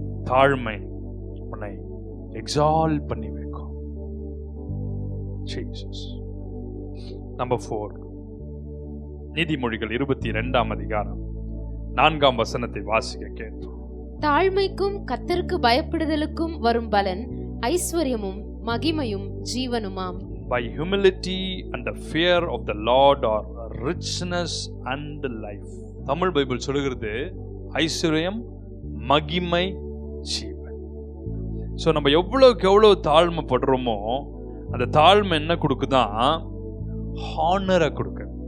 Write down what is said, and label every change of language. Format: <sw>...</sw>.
<ta>தாழ்மை உன்னை எக்ஸால்ட் பண்ணி வைக்கும். ஜீசஸ். நம்பர் 4, நீதிமொழிகள் 22ஆம் அதிகாரம் 4ஆம் வசனத்தை வாசிக்க கேட்போம். தாழ்மைக்கும் கர்த்தருக்கு பயப்படுதலுக்கும் வரும் பலன் ஐஸ்வர்யமும் மகிமையும் ஜீவனுமாம்.</ta> <en>By humility and the fear of the Lord are richness and life.</en> <ta>Tamil Bible சொல்லுகிறது ஐஸ்வர்யம், மகிமை, ஜீவன். ஸோ நம்ம எவ்வளவுக்கு எவ்வளவு தாழ்மைப்படுறோமோ அந்த தாழ்மை என்ன கொடுக்குதான்? ஹானரை கொடுக்க.</ta>